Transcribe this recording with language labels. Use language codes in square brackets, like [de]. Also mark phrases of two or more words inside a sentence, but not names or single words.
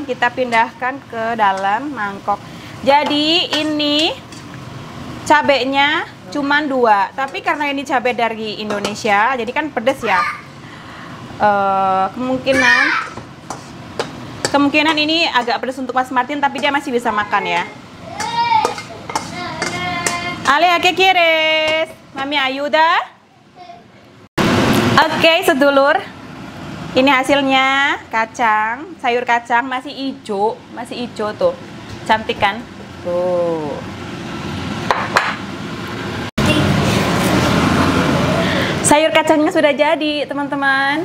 [id] Kita pindahkan ke dalam mangkok. Jadi ini cabenya cuman 2, tapi karena ini cabai dari Indonesia, jadi kan pedes ya. Kemungkinan ini agak pedes untuk Mas Martin, tapi dia masih bisa makan ya. [es] Ale, ¿qué quieres? Mami ayuda. [id] Oke, sedulur. Ini hasilnya kacang, sayur kacang masih hijau tuh. Cantik kan? Tuh. Sayur kacangnya sudah jadi, teman-teman.